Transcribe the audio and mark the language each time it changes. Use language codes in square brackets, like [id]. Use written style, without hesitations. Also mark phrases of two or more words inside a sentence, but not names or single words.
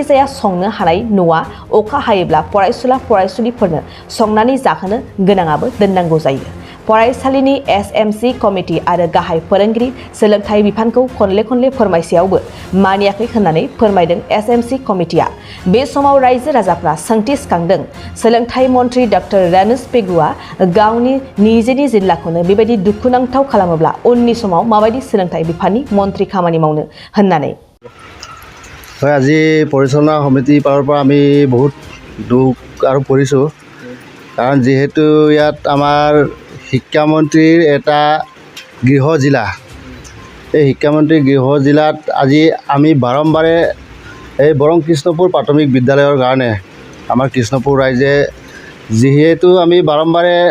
[brx] जाया संनो हानाय न'आ अखा हायोब्ला फरायसुलिफोरनो संनानै जाहोनो गोनाङाबो दोननांगौ जायो फरायसालिनि एसएमसी कमिटि आरो गाहाय फोरोंगिरि सोलोंथाइ बिफानखौ खनले फोरमायसेयावबो मानियाखै होननानै फोरमायदों एसएमसी कमिटिया बे समाव रायजो राजाफ्रा सोंथि सिखांदों सोलोंथाइ मन्त्रि डक्टर रनोज पेगुआ गावनि निजेनि जिल्लाखौनो बेबायदि दुखुनांथाव खालामोब्ला उननि समाव माबायदि सोलोंथाइ बिफाननि मन्त्रि खामानि मावनो होननानै [as] হয় আজি পৰিচালনা সমিতি পাৰৰ পৰা আমি বহুত দুখ আৰু পৰিছোঁ কাৰণ যেহেতু ইয়াত আমাৰ শিক্ষামন্ত্ৰীৰ এটা গৃহ জিলা এই শিক্ষামন্ত্ৰীৰ গৃহ জিলাত আজি আমি বাৰম্বাৰে এই বৰং কৃষ্ণপুৰ প্ৰাথমিক বিদ্যালয়ৰ কাৰণে আমাৰ কৃষ্ণপুৰ ৰাইজে যেহেতু আমি বাৰম্বাৰে